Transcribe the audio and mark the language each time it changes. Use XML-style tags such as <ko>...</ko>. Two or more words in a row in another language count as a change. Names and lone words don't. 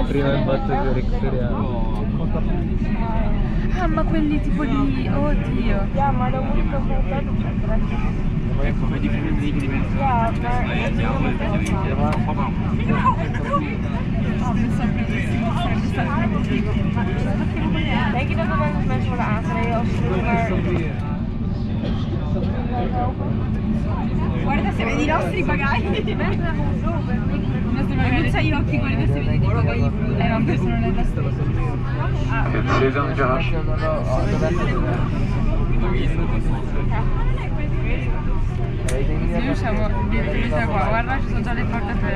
<it>Prima hai fatto per i coreani. Ah, ma quelli tipo di... Oddio. Ma da molto portato E come differenti di dimensioni. Andiamo e vediamo un po' ma. Oh, pensavo che sarebbe stato figo.</it> <nl>Denk je dat er wel eens mensen worden aangereden als ze maar...</nl> <it>Guarda se vedi i nostri bagagli. I nostri bagagli. Non c'hai gli occhi, guarda se vedi i bagagli. Vabbè, sono nella storia. Zhengzhou. Se riusciamo direttamente qua, guarda ci sono già le porte</it>